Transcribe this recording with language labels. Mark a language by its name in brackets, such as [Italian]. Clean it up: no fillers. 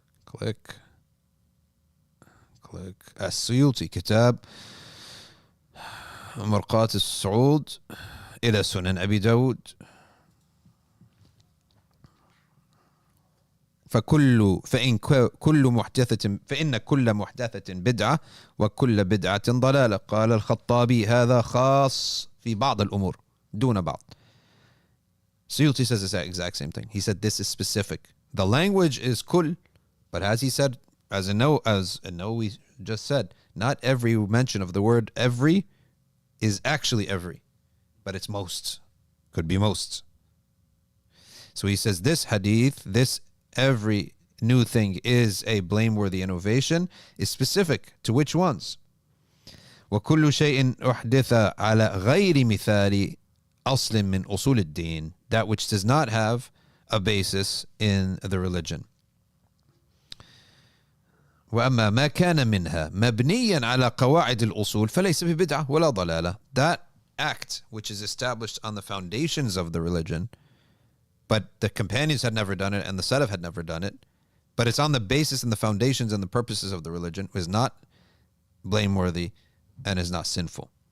[Arabic] click السيوطي كتاب مرقات الصعود إلى سنن أبي داود. فإن كل محدثة بدعة وكل بدعة ضلالة. قال الخطابي هذا خاص في بعض الأمور دون بعض. [English] Suyuti says the exact same thing. He said this is specific. The language is kul, but as he said, as we just said, not every mention of the word every is actually every, but it's most. Could be most. So he says this hadith, this every new thing is a blameworthy innovation, is specific to which ones. [Arabic] وكل شيء أحدث على غير مثال أصل من أصول الدين, [English] that which does not have a basis in the religion. [Arabic] وأما ما كان منها مبنيا على قواعد الأصول فليس ببدعة ولا ضلالة. [English] That act which is established on the foundations of the religion, but the companions had never done it and the Salaf had never done it, but it's on the basis and the foundations and the purposes of the religion, is not blameworthy and is not sinful.